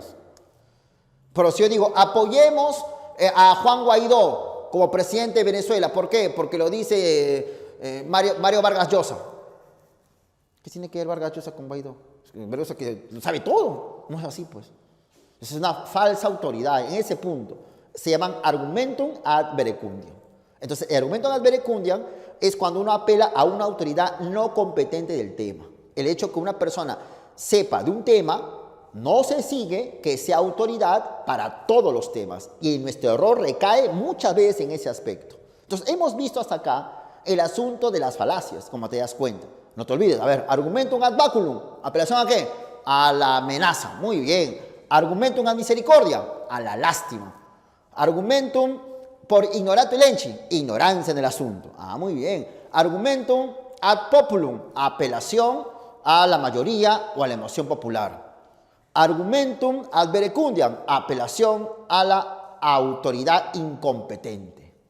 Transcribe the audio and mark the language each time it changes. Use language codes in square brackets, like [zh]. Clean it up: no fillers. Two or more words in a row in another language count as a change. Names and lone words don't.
[es] Pero si yo digo, apoyemos a Juan Guaidó como presidente de Venezuela. ¿Por qué? Porque lo dice Mario Vargas Llosa. ¿Qué tiene que ver Vargas Llosa con Guaidó? Vargas Llosa que sabe todo. No es así, pues. Es una falsa autoridad. En ese punto se llaman [la] argumentum ad verecundiam. [es] Entonces, el [la] argumentum ad verecundiam [es] es cuando uno apela a una autoridad no competente del tema. El hecho que una persona sepa de un tema no se sigue que sea autoridad para todos los temas. Y nuestro error recae muchas veces en ese aspecto. Entonces, hemos visto hasta acá el asunto de las falacias, como te das cuenta. No te olvides, a ver, [la] argumentum ad baculum, [es] ¿apelación a qué? A la amenaza, muy bien. [la] Argumentum ad misericordia, [es] a la lástima. [la] Argumentum por ignorato elenchi, [es] ignorancia en el asunto. Ah, muy bien. [la] Argumentum ad populum, [es] apelación a la mayoría o a la emoción popular. [la] Argumentum ad verecundiam, [es] apelación a la autoridad incompetente.